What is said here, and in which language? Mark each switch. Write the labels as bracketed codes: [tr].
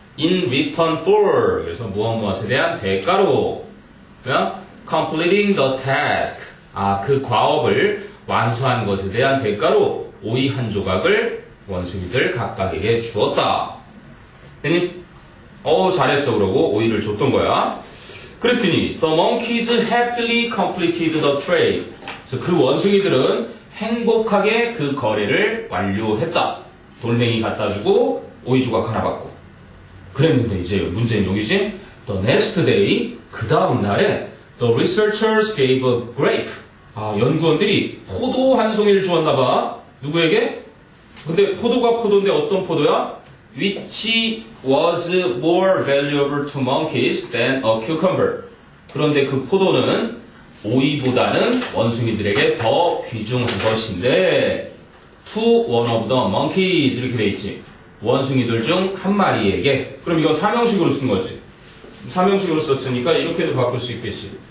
[en] in return for, [ko] 그래서 무엇에 대한 대가로, 그냥 [en] completing the task, [ko] 그 과업을 완수한 것에 대한 대가로 오이 한 조각을 원숭이들 각각에게 주었다. 괜히 잘했어 그러고 오이를 줬던 거야. 그랬더니 [en] the monkeys happily completed the trade. [ko] 그래서 그 원숭이들은 행복하게 그 거래를 완료했다. 돌멩이 갖다 주고 오이 조각 하나 받고. 그랬는데 이제 문제는 여기지. [en] The next day, [ko] 그 다음 날에 [en] the researchers gave a grape. [ko] 연구원들이 포도 한 송이를 주었나 봐. 누구에게? 근데 포도가 포도인데 어떤 포도야? [en] Which was more valuable to monkeys than a cucumber. [ko] 그런데 그 포도는 오이보다는 원숭이들에게 더 귀중한 것인데 [en] to one of the monkeys [ko] 이렇게 돼 있지. 원숭이들 중 한 마리에게. 그럼 이거 삼형식으로 쓴 거지. 삼형식으로 썼으니까 이렇게도 바꿀 수 있겠지.